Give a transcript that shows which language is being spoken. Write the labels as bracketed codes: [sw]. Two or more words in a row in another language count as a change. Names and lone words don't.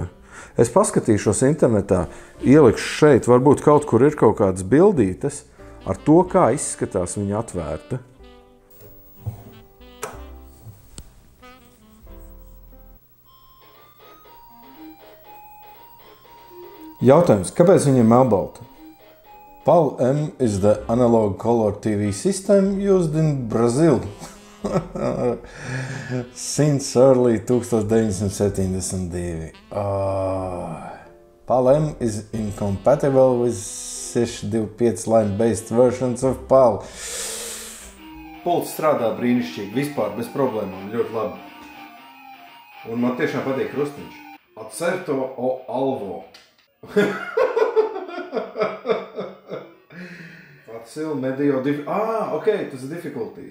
[lv] Es paskatīšos internetā, ielikšu šeit, varbūt kaut kur ir kaut kādas bildītes ar to, kā izskatās viņa atvērta. Jautājums, kāpēc viņa ir melnbalta? [en] PAL M is the analog color TV system used in Brazil since early 1972. PAL M is incompatible with 625 line-based versions of PAL. [lv] Pults strādā brīnišķīgi, vispār bez problēmām, ļoti labi. Un man tiešām patīk krustiņš. [pt] Acerto o alvo. Facil medio [lv] ok, tas ir [en] difficulties.